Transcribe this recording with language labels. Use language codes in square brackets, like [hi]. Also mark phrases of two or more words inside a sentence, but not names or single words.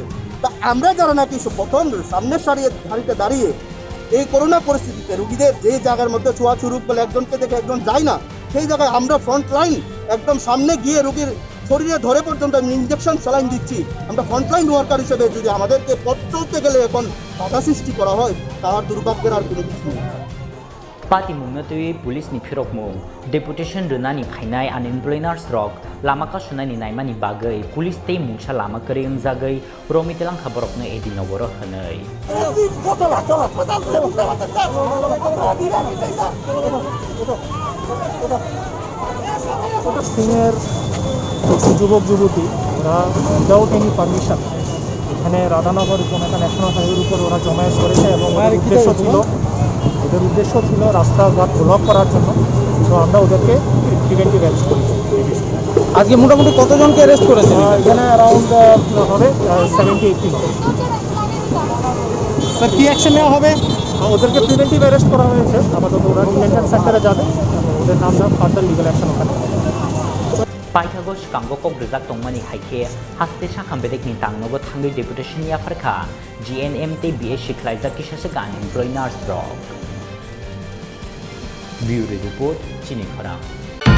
[bn] তা আমরা যারা নাকি প্রথম সামনের সারিতে দাঁড়িয়ে এই করোনা পরিস্থিতিতে রুগীদের যে জায়গার মধ্যে ছোঁয়া শুরু করলে একজনকে দেখে একজন যায় না, সেই জায়গায় আমরা [en] front line [bn] একদম সামনে গিয়ে রুগীর শরীরে ধরে পর্যন্ত ইঞ্জেকশন স্যালাইন দিচ্ছি। আমরা [en] frontline worker [bn] হিসেবে যদি আমাদেরকে পথ চলতে গেলে এখন বাধা সৃষ্টি করা হয়, তাহার দুর্ভাগ্যের আর কোনো কিছু নেই। [trp] Patimungno twiwi police ni phirokmung deputation runani phainai [en] unemployed nurse [trp] rok lama ka sunani naimani bagai police tei mungsa lama kari wngjagai romitelang khaborokno edinogoro hwnei [bn] সিনিয়র যুবক যুবতী ওরা [en] without any permission [bn] এখানে রাধানগর জনতা ন্যাশনাল হাইওয়ের উপর ওরা জমায়েত করেছে এবং ওদের উদ্দেশ্য ছিল রাস্তাঘাট ব্লক করার জন্য। তো আমরা ওদেরকে [en] preventive arrest [bn] করেছি। আজকে মোটামুটি কতজনকে অ্যারেস্ট করেছে? এখানে অ্যারাউন্ড হবে 70-80 হবে। স্যার কি অ্যাকশন নেওয়া হবে? ওদেরকে [en] preventive arrest [bn] করা হয়েছে। আপাতত ওরা [en] detention centre [bn] যাবে, ওদের নাম [en] further legal action [bn] ওখানে। [trp] Paithagos kanggo kok rijak tongmani haike haste sakham bedek ni tangnogo thangai deputation ya farkha GNM te BS shiklaijak kisase [en] unemployed nurse [trp] rok. [en] Bureau report Chini Khorang.